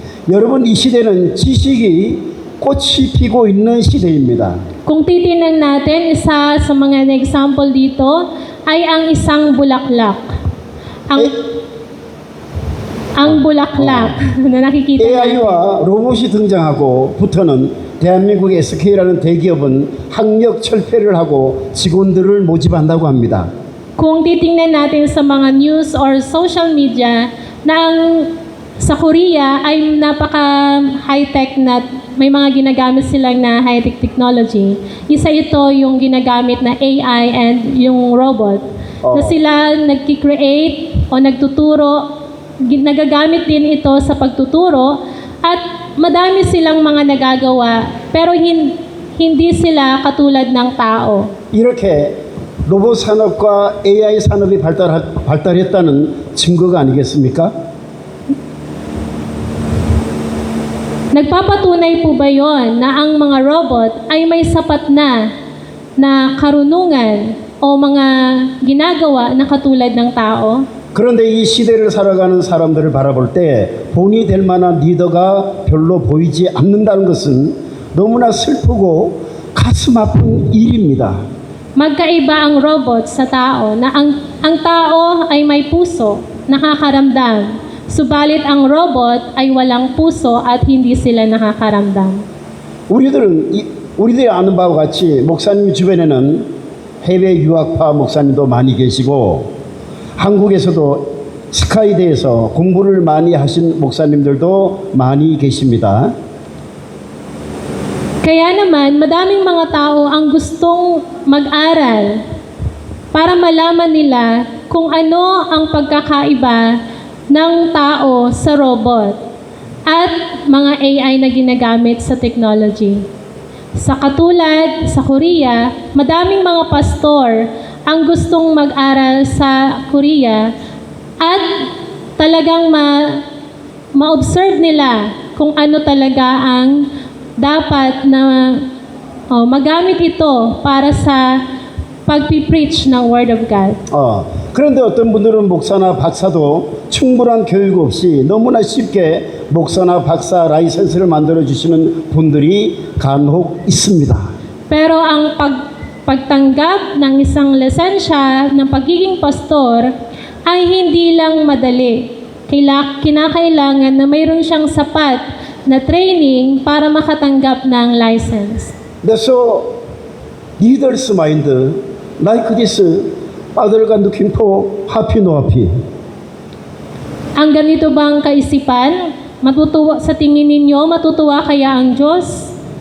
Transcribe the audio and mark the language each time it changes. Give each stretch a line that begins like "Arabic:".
Korean: 여러분, 이 시대는 지식이 꽃이 피고 있는 시대입니다.
Filipino: Kung titingnan natin, isa sa mga example dito ay ang isang bulaklak. Ang bulaklak na nakikita natin.
Korean: AI와 로봇이 등장하고 부터는 대한민국 SK라는 대기업은 학력 철폐를 하고 직원들을 모집한다고 합니다.
Filipino: Kung titingnan natin sa mga news or social media na sa Korea ay napaka high-tech na may mga ginagamit silang na high-tech technology. Isa ito yung ginagamit na AI and yung robot. Na sila nagki-create o nagtuturo, nagagamit din ito sa pagtuturo at madami silang mga nagagawa pero hindi sila katulad ng tao.
Korean: 이렇게 로봇 산업과 AI 산업이 발달했다는 증거가 아니겠습니까?
Filipino: Nagpapatunay po ba yon na ang mga robot ay may sapat na karunungan o mga ginagawa na katulad ng tao?
Korean: 그런데 이 시대를 살아가는 사람들을 바라볼 때 본이 될 만한 리더가 별로 보이지 않는다는 것은 너무나 슬프고 가슴 아픈 일입니다.
Filipino: Magkaiba ang robot sa tao na ang tao ay may puso, nakakaramdam. Subalit ang robot ay walang puso at hindi sila nakakaramdam.
Korean: 우리들이 아는 바와 같이 목사님 주변에는 해외 유학파 목사님도 많이 계시고 한국에서도 스카이대에서 공부를 많이 하신 목사님들도 많이 계십니다.
Filipino: Kaya naman, madaming mga tao ang gustong mag-aral para malaman nila kung ano ang pagkakaiba ng tao sa robot at mga AI na ginagamit sa technology. Sa katulad sa Korea, madaming mga pastor ang gustong mag-aral sa Korea at talagang ma-observe nila kung ano talaga ang dapat na magamit ito para sa pagpipreach ng Word of God.
Korean: 그런데 어떤 분들은 목사나 박사도 충분한 교육 없이 너무나 쉽게 목사나 박사 라이센스를 만들어 주시는 분들이 간혹 있습니다.
Filipino: Pero ang pagtanggap ng isang lisensya ng pagiging pastor ay hindi lang madali. Kinakailangan na mayroon siyang sapat na training para makatanggap ng license.
English: So, leaders mind like this Father God looking for happy no happy.
Filipino: Ang ganito bang kaisipan? Matutuwa sa tingin ninyo, matutuwa kaya ang Diyos?